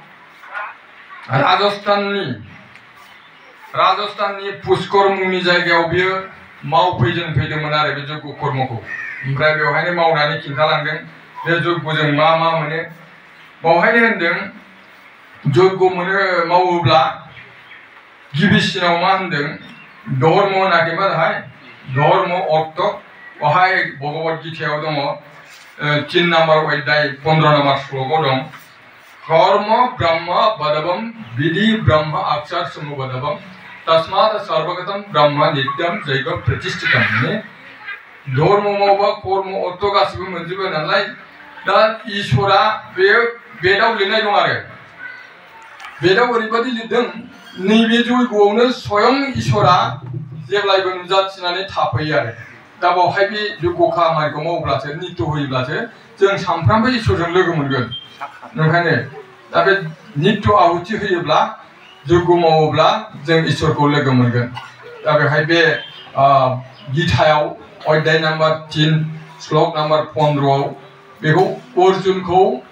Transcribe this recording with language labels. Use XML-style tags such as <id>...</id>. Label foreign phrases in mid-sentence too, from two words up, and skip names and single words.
<brx>राजस्थाननि पुष्कर मुंनि जायगायाव बियो मावफैजेनफैदोंमोन आरो बे यज्ञ कर्मखौ ओमफ्राय बेवहायनो मावनानै खिन्थालांदों बे यज्ञजों मा मोनो बावहायनो होनदों यज्ञ मावोब्ला गिबिसिनाव मा होनदों धर्म होनाखै मा जाहाय धर्म अर्थ बावहाय भगवत गीतायाव दङ 3 नम्बर अध्याय 15 नम्बर श्लोकआव दं</brx> <sa>कर्म ब्रह्म बदवम विधि ब्रह्म अक्षर समुबदवम तस्मात् सर्वगतम ब्रह्म नित्यम जैव प्रतिष्ठितम</sa> <brx>धर्म मावबा कर्म अर्थ गासिबो मोनजोबो नालाय दा ईश्वरा बे बेदाव लिरनाय दं आरो बेदाव ओरैबायदि लिरदों नैबे जयग'आवनो स्वयं ईश्वरा जेब्लायबो नुजाथिनानै थाफैयो आरो दा बावहाय बे यज्ञ खामानिखौ मावब्लासो नित्य होयोब्लासो जों सानफ्रामबो ईश्वरजों लोगो मोनगोन ओंखायनो दा बे नित्य आहुति होयोब्ला यज्ञ मावोब्ला जों ईश्वरखौ लोगो मोनगोन दा बेवहाय बे गीतायाव अध्याय नम्बर 3 श्लोक नम्बर 15 आव बेखौ अर्जुनखौ</brx>